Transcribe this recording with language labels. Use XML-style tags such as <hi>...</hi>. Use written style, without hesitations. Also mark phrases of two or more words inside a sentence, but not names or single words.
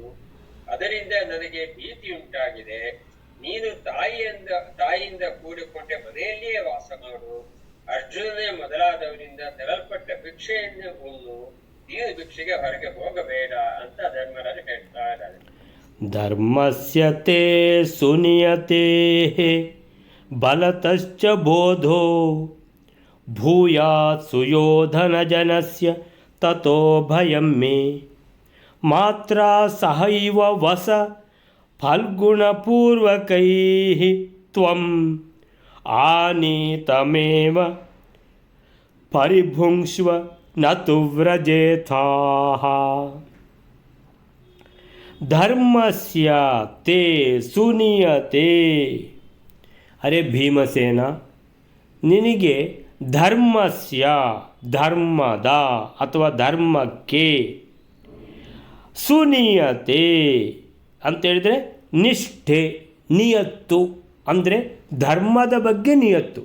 <kn>ಅದರಿಂದ ನನಗೆ ಭೀತಿಯುಂಟಾಗಿದೆ. ನೀನು ತಾಯಿಯಿಂದ ಕೂಡಿಕೊಂಡ ಮನೆಯಲ್ಲಿಯೇ ವಾಸ ಮಾಡು. ಅರ್ಜುನನೇ ಮೊದಲಾದವರಿಂದ ತರಲ್ಪಟ್ಟ ಭಿಕ್ಷೆಯನ್ನು ಉಣ್ಣು. ನೀನು ಭಿಕ್ಷೆಗೆ ಹೊರಗೆ ಹೋಗಬೇಡ ಅಂತ ಧರ್ಮರಾಜ ಹೇಳ್ತಾ ಇದ್ದಾರೆ.</kn> <sa>ಧರ್ಮಸ್ಯ ತೇ ಸುನಿಯತೆ ಬಲತಶ್ಚ ಬೋಧೋ ಭೂಯಾತ್ ಸುಯೋಧನಜನಸ್ಯ ತತೋ ಭಯಂ ಮೇ ಮಾತ್ರ ಸಹೈವ ವಸ ಫಲ್ಗುಣಪೂರ್ವಕೈಃ ತ್ವಂ ಆನೀತಮೇವ ಪರಿಭುಂಕ್ಷ್ವ ನತು ವ್ರಜೇಥಾಃ. ಧರ್ಮಸ್ಯ ತೇ ಸುನಿಯತೆ.</sa> <kn>ಅರೆ ಭೀಮಸೇನ, ನಿನಗೆ ಧರ್ಮಸ್ಯ, ಧರ್ಮದ ಅಥವಾ ಧರ್ಮಕ್ಕೆ, ಸುನಿಯತೆ ಅಂತೇಳಿದರೆ ನಿಷ್ಠೆ, ನಿಯತ್ತು ಅಂದರೆ ಧರ್ಮದ ಬಗ್ಗೆ ನಿಯತ್ತು.</kn>